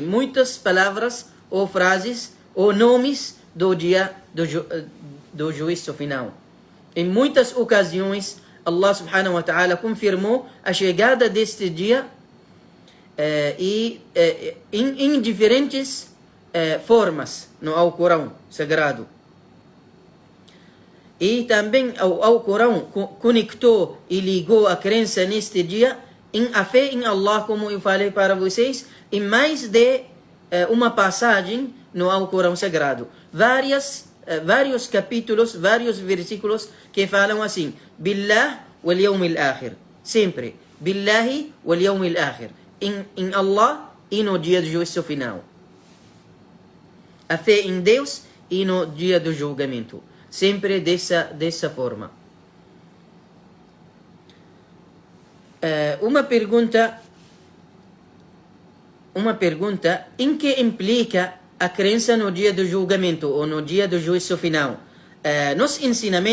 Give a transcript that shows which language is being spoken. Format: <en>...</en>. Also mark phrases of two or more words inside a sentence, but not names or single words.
<pt>Muitas palavras ou frases ou nomes do dia do juízo final. Em muitas ocasiões, Allah</pt> <ar>سبحانه وتعالى</ar> <pt>confirmou a chegada deste dia em diferentes formas no Alcorão Sagrado. E também o Alcorão conectou e ligou a crença neste dia em a fé em Allah, como eu falei para vocês, em mais de uma passagem no Alcorão Sagrado. Vários capítulos, vários versículos que falam assim:</pt> <ar>بالله واليوم الآخر. Sempre. بالله واليوم الآخر.</ar> <pt>Em Allah e no dia do juízo final. A fé em Deus e no dia do julgamento. Sempre dessa forma. Uma pergunta, em que implica a crença no dia do julgamento ou no dia do juízo final?</pt>